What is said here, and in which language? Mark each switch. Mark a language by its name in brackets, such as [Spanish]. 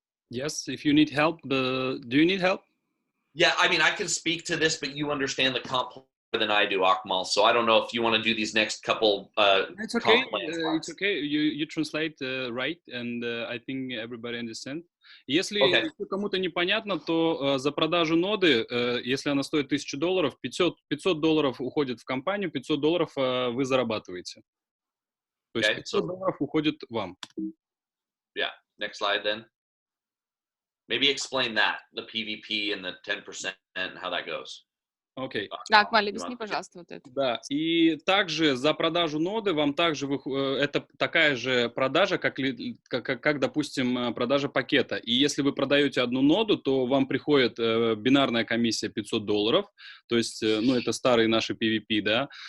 [English] Yes, if you need help, do you need help? Yeah, I mean, I can speak to this, but you understand the comp than I do, Akmal. So I don't know if you want to do these next couple. It's okay. It's okay. You translate right, and I think everybody understand. [Russian] Если кому-то непонятно, то за продажу ноды, если она стоит $1000, $500 уходит в компанию, $500 вы зарабатываете. То есть $500 уходит вам. [English] Yeah. Next slide then. Maybe explain that, the PVP and the 10% and how that goes. [Russian] Окей. Так, Валя, объясни, пожалуйста, вот это. Да, и также за продажу ноды вам также это такая же продажа, как, допустим, продажа пакета. И если вы продаете одну ноду, то вам приходит бинарная комиссия $500, то есть, ну, это старые наши PVP, да.